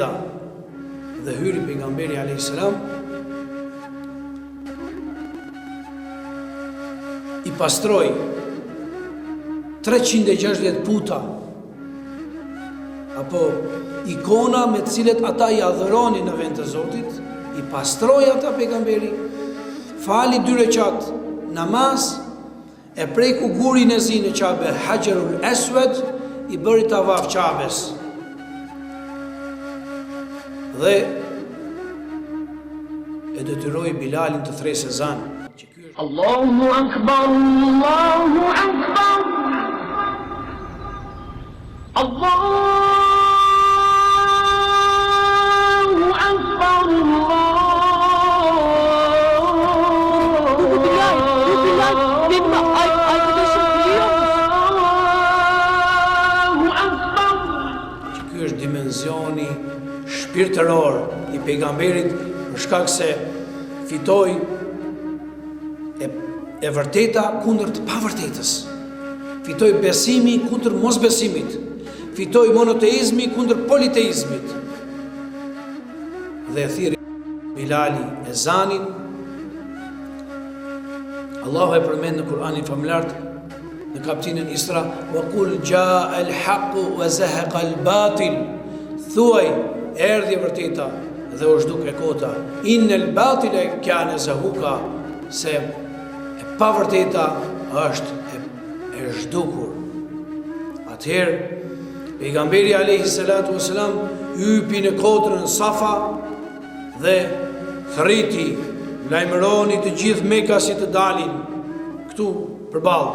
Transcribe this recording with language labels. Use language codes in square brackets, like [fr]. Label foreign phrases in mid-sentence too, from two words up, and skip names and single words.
[sq] Dhe hyri pejgamberi [ar] عليه السلام, [sq] i pastroi 360 puta apo ikona me të cilët ata i adhuronin në vend të Zotit, i pastroi ata pejgamberi, fali 2 rekat namaz, e preku gurin e zi në Qabe Hajarul Aswad i bëri tavaf Qabes. Dhe e detyroi Bilalin të thresë ezan. [ar] الله أكبر الله أكبر الله أكبر, [tr] Arkadaşım biliyor musun? [ar] الله أكبر. [sq] Që ky është dimensioni shpirtëror i pejgamberit, për shkak se fitoi e vërteta kundër të pavërtetës. Fitoi besimi kundër mosbesimit. Fitoi monoteizmi kundër politeizmit. Dhe e thirri Bilali ezanin. Allahu e përmend në Kur'anin famulart në kapitullin Isra, [ar] وقل جاء الحق وزهق الباطل. [sq] Thuaj, erdhi e vërteta dhe u zhduk e kota. [ar] إن الباطل كان زهوقا, [sq] se e pavërteta është e zhdukur. Atëherë pejgamberi [ar] عليه الصلاة والسلام [sq] hypi në kotrën Safa dhe thriti, lajmëroni të gjithë Mekkasit të dalin këtu përballë.